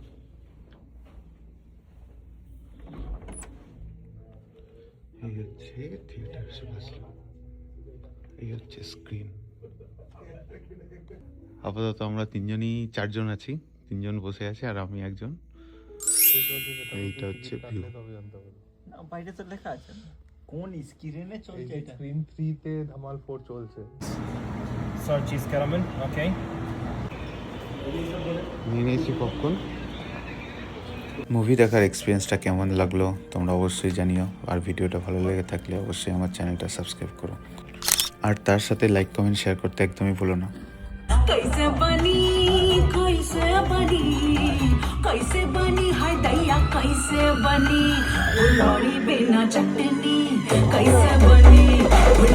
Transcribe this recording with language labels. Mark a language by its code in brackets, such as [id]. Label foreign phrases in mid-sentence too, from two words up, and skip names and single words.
[bn] এই হচ্ছে থিয়েটার, এই হচ্ছে স্ক্রিন। আপাতত আমরা 4জন আছি, 3জন বসে আছে আর আমি একজন। এইটা হচ্ছে ভিউ। বাইরে তো লেখা আছে কোন স্ক্রিনে চলছে। এটা স্ক্রিন 3 তে ধামাল 4 চলছে। [en] Sir, cheese caramel, okay. [bn] নিয়ে নিয়েছি পপকর্ন। মুভি দেখার এক্সপিরিয়েন্সটা কেমন লাগলো তোমরা অবশ্যই জানিও, আর ভিডিওটা ভালো লেগে থাকলে অবশ্যই আমার চ্যানেলটা সাবস্ক্রাইব করো, আর তার সাথে [en] like comment share [bn] করতে একদমই ভুলো না। [bho] कैसे बनी हाय दैया कैसे बनी, उलौड़ी बिना चटनी कैसे बनी।